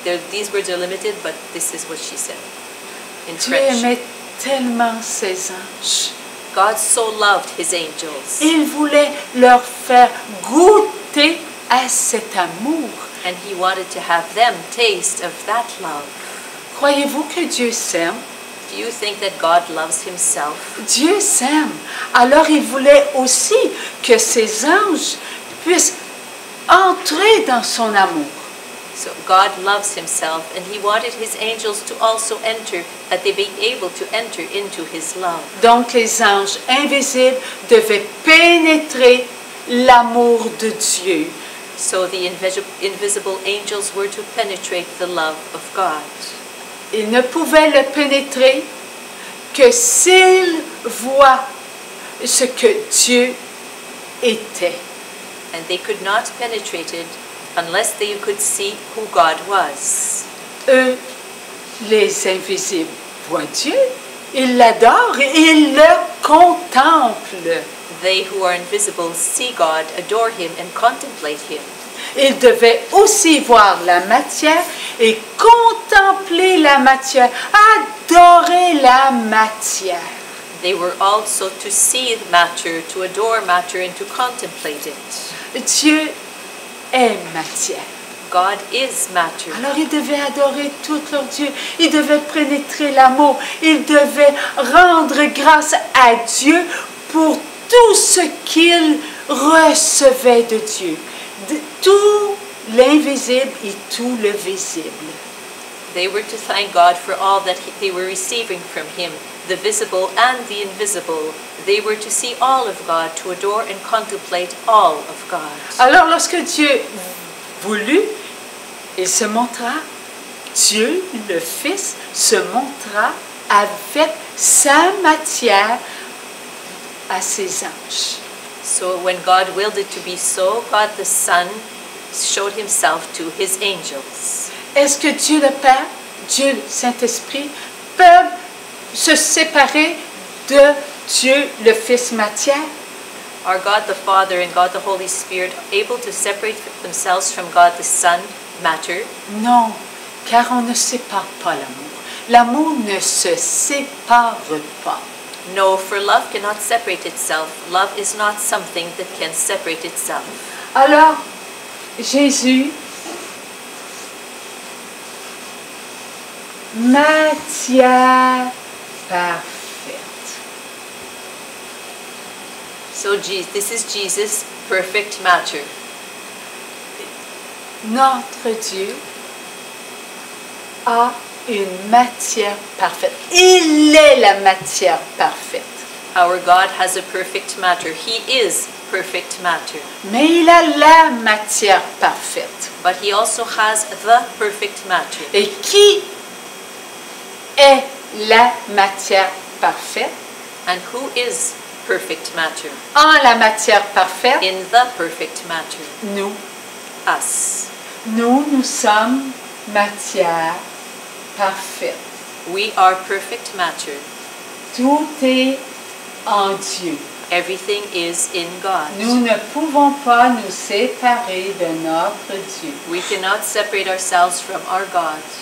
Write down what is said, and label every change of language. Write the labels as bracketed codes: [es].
[en] These words are limited, but this is what she said in [fr] Dieu [en] French. [fr] aimait tellement ses anges. [en] God so loved his angels, [fr] Il voulait leur faire goûter à cet amour. [en] and he wanted to have them taste of that love. [fr] Croyez-vous que Dieu s'aime? [en] Do you think that God loves himself? [fr] Dieu s'aime. Alors il voulait aussi que ses anges puissent entrer dans son amour. [en] So God loves himself, and he wanted his angels to also enter, that they be able to enter into his love. [fr] Donc les anges invisibles devaient pénétrer l'amour de Dieu. [en] So the invisible angels were to penetrate the love of God. [fr] Ils ne pouvaient le pénétrer que s'ils voient ce que Dieu était. [en] And they could not penetrate it unless they could see who God was. [fr] Eux, les invisibles, voient Dieu, ils l'adorent, ils le contemplent. [en] They who are invisible see God, adore him, and contemplate him. [fr] Ils devaient aussi voir la matière et contempler la matière, adorer la matière. [en] They were also to see matter, to adore matter, and to contemplate it. [fr] Dieu est matière. [en] God is matter. [fr] Alors ils devaient adorer tout leur Dieu. Ils devaient pénétrer l'amour. Ils devaient rendre grâce à Dieu pour tout ce qu'ils recevaient de Dieu. Tout l'invisible et tout le visible. [en] They were to thank God for all that they were receiving from Him, the visible and the invisible. They were to see all of God, to adore and contemplate all of God. [fr] Alors lorsque Dieu voulut, il se montra, Dieu, le Fils, se montra avec sa matière à ses anges. [en] So when God willed it to be so, God the Son showed Himself to His angels. [fr] Est-ce que Dieu le Père, Dieu le Saint-Esprit peuvent se séparer de Dieu le Fils matière? [en] Are God the Father and God the Holy Spirit able to separate themselves from God the Son, matter? [fr] Non, car on ne sépare pas l'amour. L'amour ne se sépare pas. [en] No, for love cannot separate itself. Love is not something that can separate itself. [fr] Alors, Jésus, matière parfaite. [en] So this is Jesus, perfect matter. [fr] Notre Dieu a une matière parfaite. Il est la matière parfaite. [en] Our God has a perfect matter. He is perfect matter. [fr] Mais il a la matière parfaite. [en] But He also has the perfect matter. [fr] Et qui est la matière parfaite? [en] And who is perfect matter? [fr] En la matière parfaite, [en] In the perfect matter, [fr] nous. [en] us. [fr] Nous sommes matière parfaite. [en] We are perfect matter. [fr] Tout est en Dieu. [en] Everything is in God. [fr] Nous ne pouvons pas nous séparer de notre Dieu. [en] We cannot separate ourselves from our God.